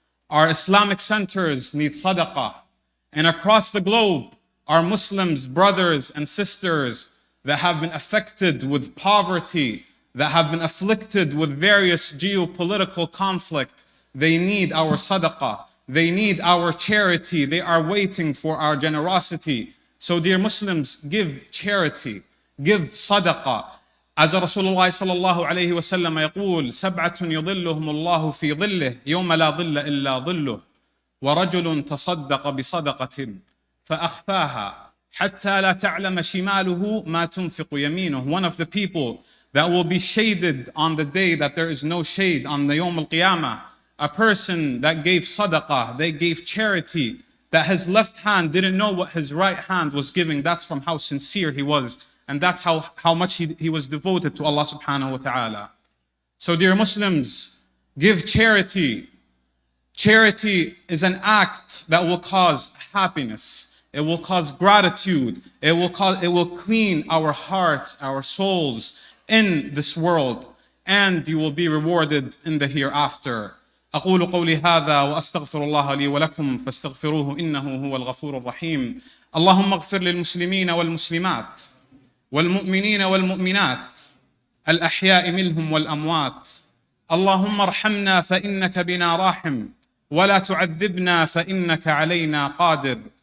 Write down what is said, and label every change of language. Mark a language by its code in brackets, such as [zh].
[en] Our Islamic centers need sadaqah. And across the globe, our Muslims, brothers and sisters that have been affected with poverty, that have been afflicted with various geopolitical conflict, they need our sadaqah. They need our charity. They are waiting for our generosity. So dear Muslims, give charity, give sadaqah. [ar] As Rasulullah sallallahu alayhi wa sallam يقول سبعة يظلهم الله في ظله يوم لا ظل إلا ظله ورجل تصدق بصدقة فأخفاها حتى لا تعلم شماله ما تنفق يمينه. [en] One of the people that will be shaded on the day that there is no shade, on the Yawm al-Qiyamah, a person that gave sadaqah, they gave charity, that his left hand didn't know what his right hand was giving. That's from how sincere he was, and that's how much he was devoted to Allah subhanahu wa ta'ala. So dear Muslims, give charity. Charity is an act that will cause happiness. It will cause gratitude. It will clean our hearts, our souls in this world, and you will be rewarded in the hereafter. [ar] أقول قولي هذا وأستغفر الله لي ولكم فاستغفروه إنه هو الغفور الرحيم. اللهم اغفر للمسلمين والمسلمات والمؤمنين والمؤمنات الأحياء منهم والأموات. اللهم ارحمنا فإنك بنا راحم، ولا تعذبنا فإنك علينا قادر.